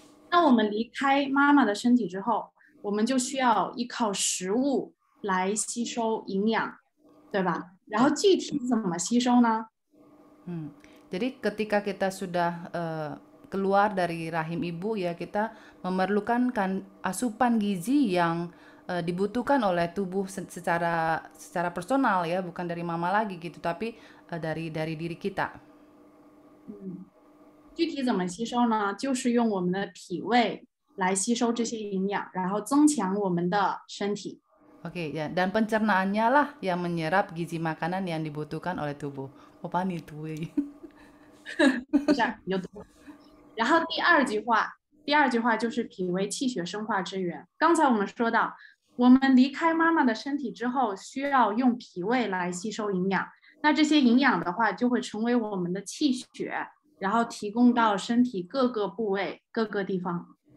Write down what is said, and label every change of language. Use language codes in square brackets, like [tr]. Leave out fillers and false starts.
[zh] 那我们离开妈妈的身体之后，我们就需要依靠食物来吸收营养，对吧？然后具体怎么吸收呢？ [id] Jadi ketika kita sudah keluar dari rahim ibu ya kita memerlukan asupan gizi yang dibutuhkan oleh tubuh secara personal ya, bukan dari mama lagi gitu, tapi dari diri kita. [zh] 具体怎么吸收呢？就是用我们的脾胃来吸收这些营养，然后增强我们的身体。 [id] Oke ya, dan pencernaannya lah yang menyerap gizi makanan yang dibutuhkan oleh tubuh. Apa nih tuh? [zh] 不是，你就读。然后第二句话就是脾为气血生化之源。刚才我们说到，我们离开妈妈的身体之后，需要用脾胃来吸收营养。那这些营养的话，就会成为我们的气血，然后提供到身体各个部位、各个地方。